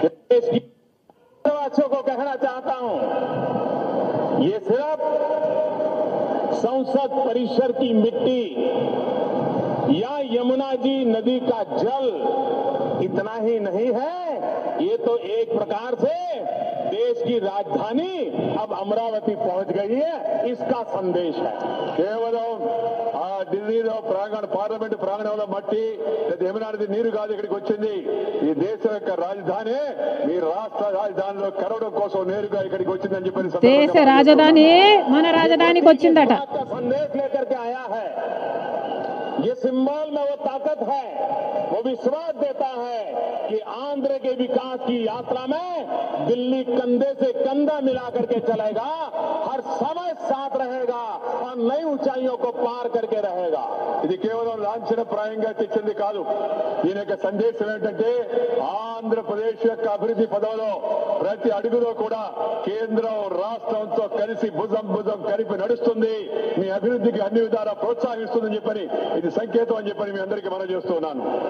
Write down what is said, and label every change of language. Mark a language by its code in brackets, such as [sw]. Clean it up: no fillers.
[hi] देश की वासियों को कहना चाहता हूं, ये सिर्फ संसद परिसर की मिट्टी या यमुना जी नदी का जल इतना ही नहीं है, ये तो एक प्रकार से देश की राजधानी अब अमरावती पहुंच गई है, इसका संदेश है। केवल दिल्ली [te] పార్లమెంట్ ప్రాంగణంలో మట్టి యమునా నది నీరు కాదు ఇక్కడికి వచ్చింది. ఈ దేశం యొక్క రాజధాని మీ రాష్ట్ర రాజధానిలో కలవడం కోసం నేరుగా ఇక్కడికి వచ్చిందని చెప్పి దేశ రాజధాని మన రాజధానికి వచ్చిందట. [hi] संदेश लेकर के आया है. ये सिंबल में वो ताकत है, वो विश्वास देता है कि आंध्र के विकास की यात्रा में दिल्ली कंधे से कंधा मिला करके चलेगा, हर समय साथ रहेगा और नई ऊंचाइयों को पार करके रहेगा. [te] ఇది కేవలం లాంఛనప్రాయంగా తెచ్చింది కాదు. దీని యొక్క సందేశం ఏంటంటే ఆంధ్రప్రదేశ్ యొక్క అభివృద్ధి పదంలో ప్రతి అడుగులో కూడా కేంద్రం రాష్ట్రంతో కలిసి భుజం భుజం కలిపి నడుస్తుంది, మీ అభివృద్ధికి అన్ని విధాలా ప్రోత్సహిస్తుందని చెప్పని ఇది సంకేతం అని చెప్పని మీ అందరికీ మనం చేస్తున్నాను.